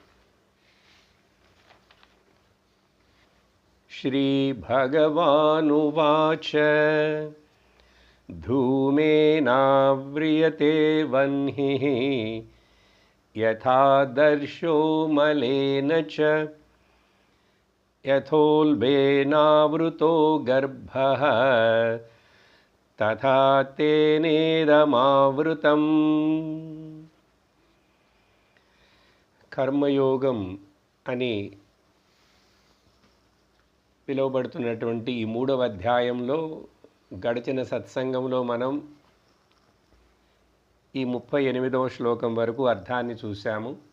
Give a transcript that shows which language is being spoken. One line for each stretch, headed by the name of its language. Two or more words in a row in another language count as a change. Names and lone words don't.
Sanskrit: श्रीभगवानुवाच धूमेनाव्रियते वह्निः यथादर्शो मलेन च यथोल्बेनावृतो गर्भः तथा तेनेदमावृतम्।
Telugu: కర్మయోగం అని పిలువబడుతున్నటువంటి ఈ 3వ అధ్యాయంలో గడిచిన సత్సంగంలో మనం ఈ 38వ శ్లోకం వరకు అర్థాన్ని చూసాము।